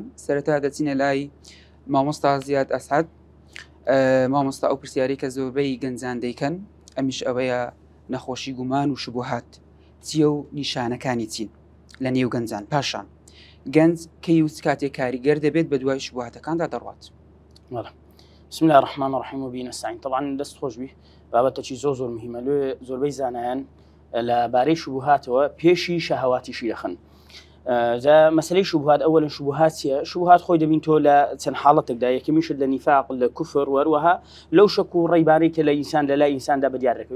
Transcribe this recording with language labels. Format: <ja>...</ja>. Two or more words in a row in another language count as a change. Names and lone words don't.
<ckb>سەرەتا دەچینە لای مامۆستا زیاد ئەسحاد، مامۆستا ئەو پرسیاری کە زۆربەی گەنجان دەیکەن، ئەمیش ئەوەیە نەخۆشی گومان و شوبهات چییە و نیشانەکانی چین لە نێو گەنجان. پاشان گەنج کەی و کاتێک کاریگەر دەبێت بە دوای شوبهاتەکاندا دەڕوات.</ckb> <ar>بسم الله الرحمن الرحيم وبه نستعين.</ar> <ckb>طبعا دەست خۆش بی بابەتێکی زۆر مهمە. لێ زۆربەی زانایان لەبارەی شوبهاتەوە پێشی شەهەواتیشی دەخن. مەسەلەی شوبهات ئەوەلەن شوبهات چییە؟ شوبهات خۆی دەبین تۆ لە چەند حاڵەتێکدا، یەکەمیشت لە نیفاق، لە کوفر، وەروەها لەو شەک و ڕێیبارەی کە لە ئینسان لە لای ئینساندا بەدیار دەکەوێت.</ckb>